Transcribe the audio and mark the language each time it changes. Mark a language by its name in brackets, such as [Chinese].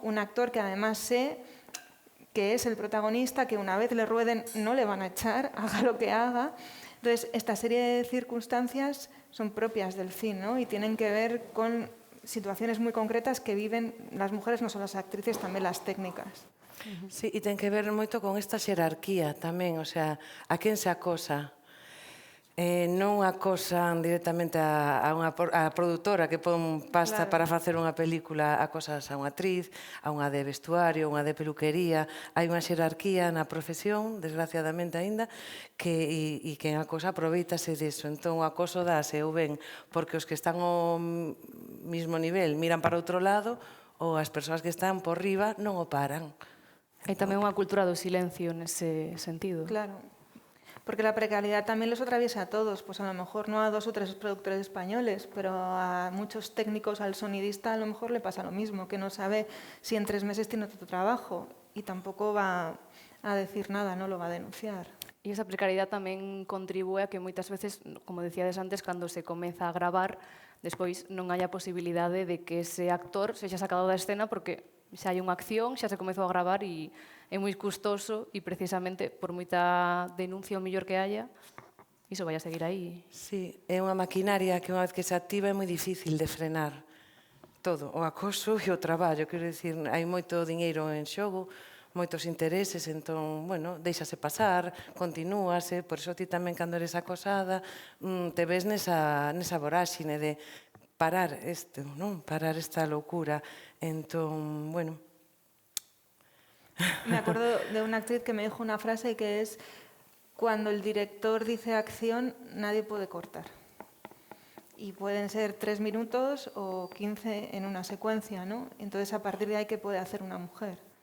[Spanish] Un actor que además sé que es el protagonista, que una vez le rueden no le van a echar, haga lo que haga. Entonces, esta serie de circunstancias son propias del cine, ¿no? Y tienen que ver con situaciones muy concretas que viven las mujeres, no solo las actrices, también las técnicas. [Galician] Sí, e ten que ver moito con esta xerarquía tamén, o sea, a quen se acosa. Non acosan directamente a produtora que pon pasta para facer unha película, acosas a unha actriz, a unha de vestuario, unha de peluquería. Hai unha xerarquía na profesión, desgraciadamente aínda, e quen acosa aproveitase disso. Entón o acoso dáse ou ben porque os que están ao mismo nivel miran para outro lado ou as persoas que están por riba non o paran. Hai tamén unha cultura do silencio nese sentido. Claro. [Spanish] Porque la precariedad también los atraviesa a todos, pues a lo mejor no a 2 o 3 productores españoles, pero a muchos técnicos, al sonidista a lo mejor le pasa lo mismo, que no sabe si en 3 meses tiene otro trabajo y tampoco va a decir nada, no lo va a denunciar. [Galician] E esa precariedade tamén contribúe a que moitas veces, como decíades antes, cando se comeza a gravar, despois non haya posibilidade de que ese actor sexa sacado da escena porque xa hai unha acción, xa se comezou a gravar e é moi custoso e precisamente por moita denuncia ou mellor que haya, iso vai a seguir aí. Sí, é unha maquinaria que unha vez que se activa é moi difícil de frenar todo, o acoso e o traballo, quero dicir, hai moito diñeiro en xogo, moitos intereses, entón, bueno, deixase pasar, continúase, por iso ti tamén cando eres acosada te ves nesa voráxine de parar isto, non? Parar esta loucura. Entón, bueno. [Spanish] Me acuerdo de una actriz que me dijo una frase que es: cuando el director dice acción, nadie puede cortar. Y pueden ser 3 minutos o 15 en una secuencia, ¿no? Entonces, a partir de ahí, ¿qué puede hacer una mujer?